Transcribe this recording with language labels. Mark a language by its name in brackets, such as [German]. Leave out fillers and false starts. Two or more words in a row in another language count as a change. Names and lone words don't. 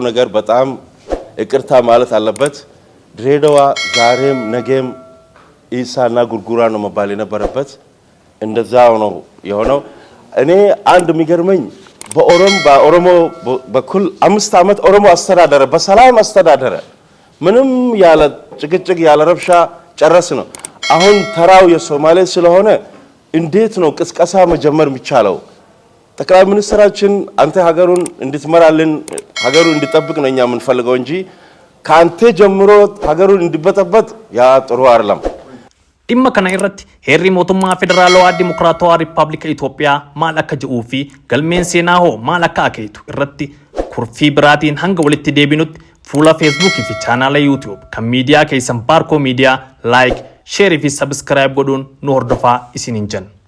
[Amharic] ነገር በጣም ይቅርታ ማለት አለበት። ድሬዳዋ ዛሬም ነገም ኢሳና ጉርጉራ ነው መባል የነበረበት። እንደዛው ነው የሆነው። እኔ አንድ የሚገርመኝ በኦሮሞ በኩል 5 ዓመት ኦሮሞ አስተዳደረ፣ በሰላም አስተዳደረ፣ ምንም ያለ ጭቅጭቅ ያለ ረብሻ ጨረስ ነው። አሁን ተራው የሶማሌ ስለሆነ እንዴት ነው ቅስቀሳ መጀመር የሚቻለው? ጠቅላይ ሚኒስትራችን አንተ ሀገሩን እንድትመራልን ሀገሩን እንድጠብቅ ነው እኛ የምንፈልገው እንጂ ካንተ ጀምሮ ሀገሩን እንዲበጠበጥ ያ ጥሩ አይደለም። [Oromo] dhimma kana irratti heerri mootummaa federaalawaa dimokiraatawaa riippaabilika Itoophiyaa maal akka jedhuu fi galmeen seenaa hoo maal akka akeetu irratti kurfii biraatiin hanga walitti deebinutti fuula feesbuukii fi chaanaala yuutiyuub kan miidiyaa keessan baarkoo miidiyaa laayik sheerii fi sabiskiraayib godhuun nu hordofaa isiniin jenna.